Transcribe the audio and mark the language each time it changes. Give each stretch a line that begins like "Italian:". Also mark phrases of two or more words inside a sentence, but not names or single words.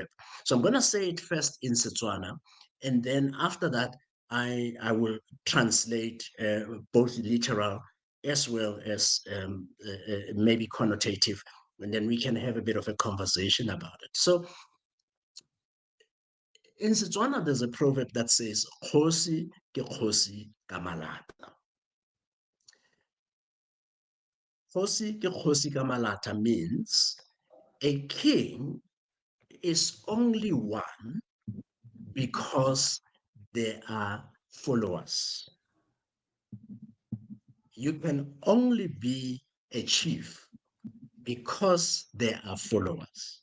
English: So I'm going to say it first in Setswana, and then after that, I will translate both literal as well as maybe connotative, and then we can have a bit of a conversation about it. So in Setswana, there's a proverb that says,
Tswana: Kgosi ke kgosi ka Malata. Kgosi ke kgosi ka Malata
English: means a king is only one because there are followers. you can only be a chief because there are followers.